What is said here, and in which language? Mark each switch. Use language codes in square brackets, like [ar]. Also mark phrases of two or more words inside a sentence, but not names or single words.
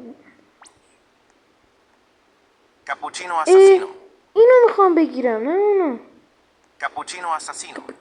[it] Cappuccino assassino. [fa] اینو میخوام بگیرم نه اونو. [it] Cappuccino assassino.